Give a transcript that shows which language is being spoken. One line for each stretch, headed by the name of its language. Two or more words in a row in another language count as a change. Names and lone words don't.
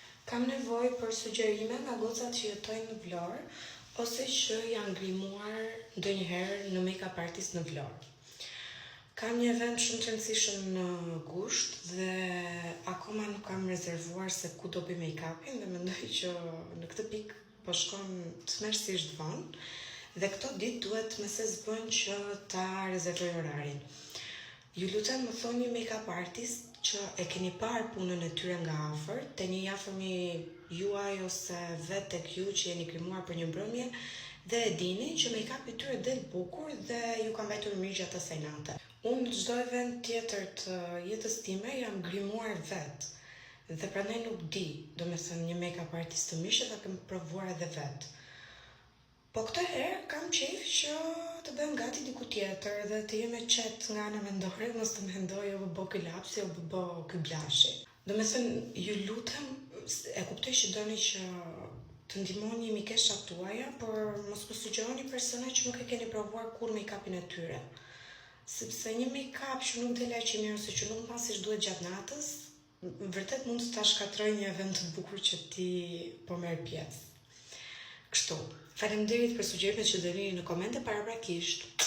Albanian: Kam nevojë për sugjerime nga gocat që jetojnë në Vlorë ose që janë grimuar ndonjëherë në
English: make-up artist
Albanian: në Vlorë. Kam një event shumë të rëndësishëm në gusht dhe akoma nuk kam rezervuar se ku do bëj make-upin dhe mendoj që në këtë pikë po shkon tmerrsisht vonë dhe këto ditë duhet me se zbën që ta rezervoj orarin. Ju lutem më thoni
English: make-up artist
Albanian: që e keni parë punën e tyre nga afër, te një afërmi juaj ose vetë tek ju që jeni krimuar për një mbrëmje dhe e dini që make-upi i tyre del bukur dhe ju ka mbajtur mirë gjatë asaj nate. Unë në çdo event tjetër të jetës time jam grimuar vetë dhe prandaj nuk di, domethënë një
English: make-up artist
Albanian: të mirë ta kem provuar edhe vetë. Po këtë herë kam qejf që të bëjmë gati diku tjetër dhe të jem e qetë nga ana mendore, mos të mendoj o bë ky lapsi o bë ky blashi. Domethënë, ju lutem, e kuptoj që doni që të ndihmoni mikeshat tuaja, por mos më sugjeroni persona që nuk e keni provuar kur make-upin e tyre. Sepse një make-up që nuk del aq i mirë ose që nuk mban siç duhet gjatë natës, vërtet mund të ta shkatrojë një event të bukur që ti po merr pjesë. Kështu, faleminderit për sugjerimet që dëni në komente paraprakisht.